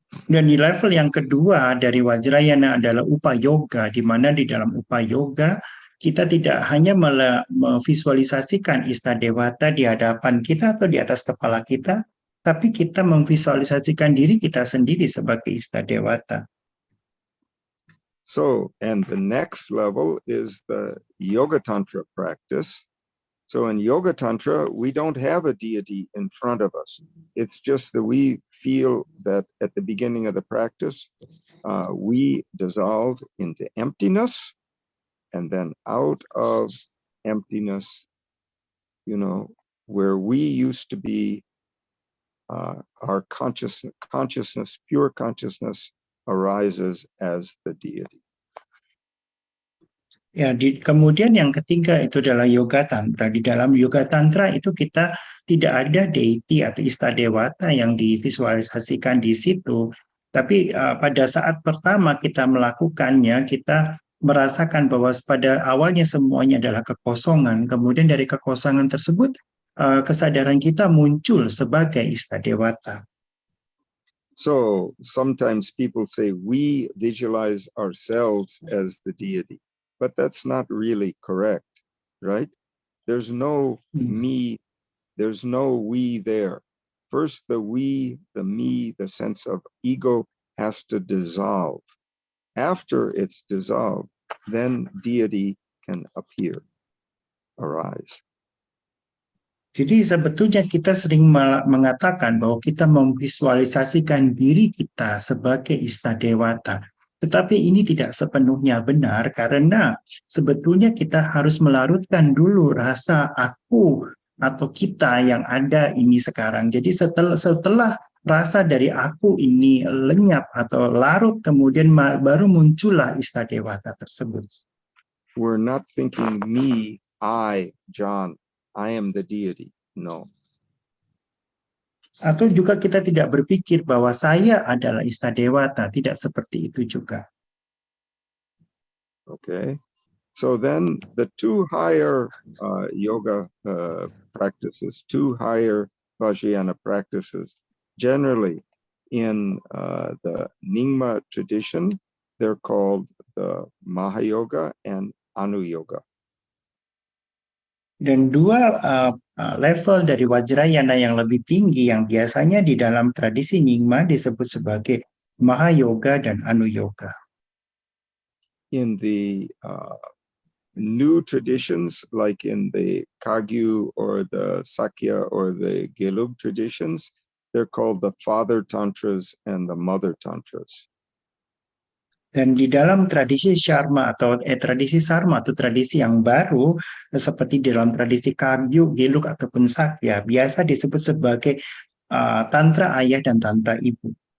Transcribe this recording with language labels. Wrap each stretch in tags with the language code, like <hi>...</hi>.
<id>Dan di level yang kedua dari Vajrayana adalah Upayoga, di mana di dalam Upayoga kita tidak hanya memvisualisasikan Istadewata di hadapan kita atau di atas kepala kita, tapi kita memvisualisasikan diri kita sendiri sebagai Istadewata.</id> <en>So, and the next level is the Yoga Tantra practice. So in Yoga Tantra, we don't have a deity in front of us. It's just that we feel that at the beginning of the practice, we dissolve into emptiness, and then out of emptiness, where we used to be, our consciousness, pure consciousness arises as the deity.</en> <id>Ya, kemudian yang ketiga itu adalah Yoga Tantra. Di dalam Yoga Tantra itu kita tidak ada deity atau Istadewata yang divisualisasikan di situ. Tapi pada saat pertama kita melakukannya, kita merasakan bahwa pada awalnya semuanya adalah kekosongan. Kemudian dari kekosongan tersebut, kesadaran kita muncul sebagai Istadewata.</id> <en>So sometimes people say we visualize ourselves as the deity. But that's not really correct, right? There's no me, there's no we there. First, the we, the me, the sense of ego has to dissolve. After it's dissolved, then deity can appear, arise.</en> <id>Jadi sebetulnya kita sering mengatakan bahwa kita memvisualisasikan diri kita sebagai Istadewata. Tetapi ini tidak sepenuhnya benar karena sebetulnya kita harus melarutkan dulu rasa aku atau kita yang ada ini sekarang. Jadi setelah rasa dari aku ini lenyap atau larut, kemudian baru muncullah Istadewata tersebut.</id> <en>We're not thinking me, I, John, I am the deity. No.</en> <id>Atau juga kita tidak berpikir bahwa saya adalah Istadewata, tidak seperti itu juga.</id> <en>Okay, so then the two higher yoga practices, two higher Vajrayana practices, generally in the Nyingma tradition, they're called the Mahayoga and Anu Yoga.</en> <id>Dan dua level dari Vajrayana yang lebih tinggi yang biasanya di dalam tradisi Nyingma disebut sebagai Mahayoga dan Anu Yoga.</id> <en>In the new traditions, like in the Kagyu or the Sakya or the Gelug traditions, they're called the Father Tantras and the Mother Tantras.</en> <id>Dan di dalam tradisi Sharma atau tradisi Sarma atau tradisi yang baru, seperti dalam tradisi Kagyu, Gelug ataupun Sakya, biasa disebut sebagai Tantra Ayah dan Tantra Ibu.</id>